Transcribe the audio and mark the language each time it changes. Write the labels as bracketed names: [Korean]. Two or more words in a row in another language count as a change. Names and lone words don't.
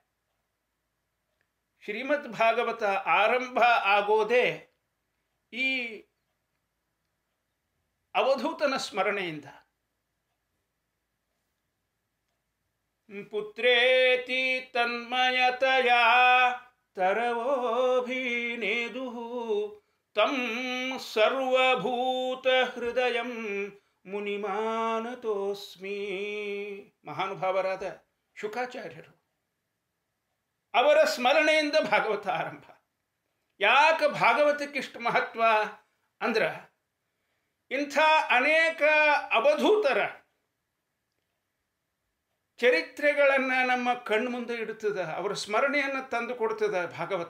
[Kannada] ಶ್ರೀಮದ್ ಭಾಗವತ ಆರಂಭ ಆಗೋದೇ ಈ ಅವಧೂತನ ಸ್ಮರಣೆಯಿಂದ. [Sanskrit] ಪುತ್ರೇತಿ ತನ್ಮಯತಯ ತರವೋಭಿನೇದು ತಂ ಸರ್ವಭೂತ ಹೃದಯಂ ಮುನಿಮಾನತೋಸ್ಮಿ. [Kannada] ಮಹಾನುಭಾವರಾದ ಶುಕಾಚಾರ್ಯರು, ಅವರ ಸ್ಮರಣೆಯಿಂದ ಭಾಗವತ ಆರಂಭ. ಯಾಕೆ ಭಾಗವತಕ್ಕಿಷ್ಟು ಮಹತ್ವ ಅಂದ್ರೆ ಇಂಥ ಅನೇಕ ಅವಧೂತರ ಚರಿತ್ರೆಗಳನ್ನು ನಮ್ಮ ಕಣ್ಮುಂದೆ ಇಡುತ್ತದೆ, ಅವರ ಸ್ಮರಣೆಯನ್ನು ತಂದು ಕೊಡ್ತದೆ ಭಾಗವತ.